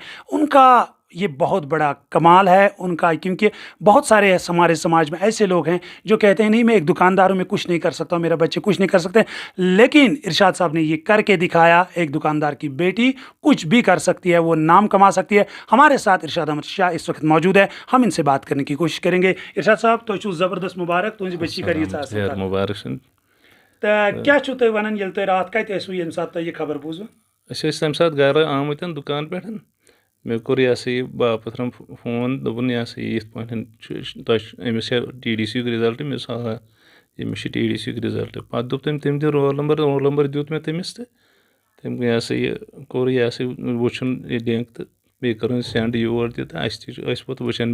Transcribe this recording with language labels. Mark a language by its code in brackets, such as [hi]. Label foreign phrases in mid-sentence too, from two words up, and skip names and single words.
[ur] ان کا یہ بہت بڑا کمال ہے ان کا، کیونکہ بہت سارے ہمارے سماج میں ایسے لوگ ہیں جو کہتے ہیں نہیں میں ایک دکاندار ہوں، میں کچھ نہیں کر سکتا ہوں، میرا بچے کچھ نہیں کر سکتے. لیکن ارشاد صاحب نے یہ کر کے دکھایا. ایک دکاندار کی بیٹی کچھ بھی کر سکتی ہے، وہ نام کما سکتی ہے. ہمارے ساتھ ارشاد احمد شاہ اس وقت موجود ہے، ہم ان سے بات کرنے کی کوشش کریں گے. [ks] ارشاد صاحب، تو چھو زبردست مبارک، تہذ بچی کر یہ مبارک سن. تو کیا چھو تُہۍ ونان ییٚلہِ تُہۍ رات کتہِ ٲسوٕ ییٚمہِ ساتہٕ تۄہہِ یہِ خبر بوٗزوٕ؟ أسۍ ٲسۍ تَمہِ ساتہٕ گرٕ آمٕتۍ دُکان پٮ۪ٹھ. مےٚ کوٚر یہِ ہسا یہِ باپتھرَن فون، دوٚپُن یہِ ہسا یہِ یِتھ پٲٹھۍ چھُ تۄہہِ أمِس چھا ٹی ڈی سی یُک رِزلٹ. مےٚ دوٚپُس آ أمِس چھُ ٹی ڈی سی یُک رِزلٹ. پَتہٕ دوٚپ تٔمۍ دیُت رول نمبر دیُت مےٚ تٔمِس تہٕ تٔمۍ یہِ ہسا یہِ کوٚر یہِ ہسا یہِ وٕچھُن یہِ لِنک تہٕ بیٚیہِ کٔرٕن سٮ۪نٛڈ یور تہِ تہٕ اَسہِ تہِ چھُ ٲسۍ پَتہٕ وٕچھان.